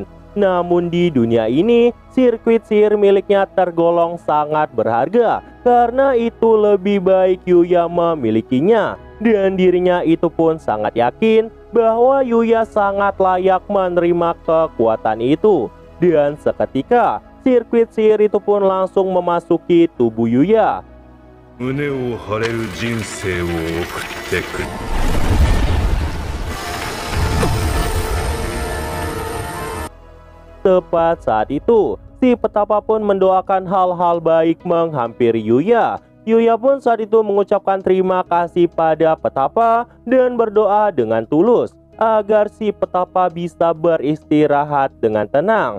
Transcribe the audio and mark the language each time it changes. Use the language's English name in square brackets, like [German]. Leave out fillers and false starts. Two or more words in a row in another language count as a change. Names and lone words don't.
[Indonesian] Namun di dunia ini, sirkuit sihir miliknya tergolong sangat berharga. Karena itu lebih baik Yuya memilikinya. Dan dirinya itu pun sangat yakin bahwa Yuya sangat layak menerima kekuatan itu. Dan seketika, sirkuit sihir itu pun langsung memasuki tubuh Yuya. [Japanese] 胸を張れる人生を送ってくる [Indonesian] Tepat saat itu, si Petapa pun mendoakan hal-hal baik menghampiri Yuya. Yuya pun saat itu mengucapkan terima kasih pada Petapa dan berdoa dengan tulus agar si Petapa bisa beristirahat dengan tenang.